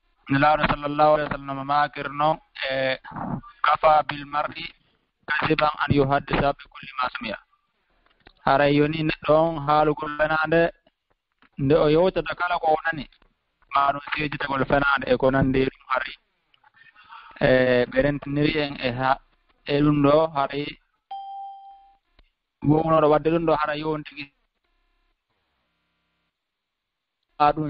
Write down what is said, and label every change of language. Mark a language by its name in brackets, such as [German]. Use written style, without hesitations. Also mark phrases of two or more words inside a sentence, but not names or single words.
[Fula] nelaɗo [Arabic] صلى الله عليه وسلم [Fula] makir noon e [Arabic] كفى بالمرء كذبا أن يحدث بكل ما سمع [Fula] haray yoni neɗɗo on haalugol fenande nde o yewtata kala ko o nani ma ɗum sejitagol fenande e ko nandi ɗum haray ɓe rentiniri en e ɗum ɗo haray wownoɗo wadde ɗum ɗo hara yon tigi ɗum